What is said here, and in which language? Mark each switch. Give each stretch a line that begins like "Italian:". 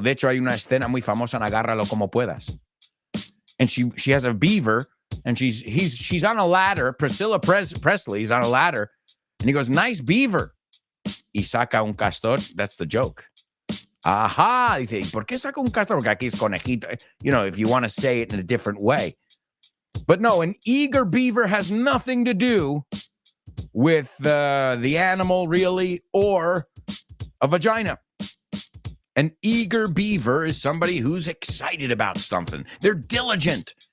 Spanish: De hecho, hay una escena muy famosa en Agárralo Como Puedas.
English: And she has a beaver, and she's on a ladder. Priscilla Presley is on a ladder, and he goes, nice beaver.
Spanish: Y saca un castor.
English: That's the joke.
Spanish: Aha. Dice, ¿por qué saca un castor? Porque aquí es conejito.
English: You know, if you want to say it in a different way. But no, an eager beaver has nothing to do with the animal, really, or a vagina. An eager beaver is somebody who's excited about something. They're diligent.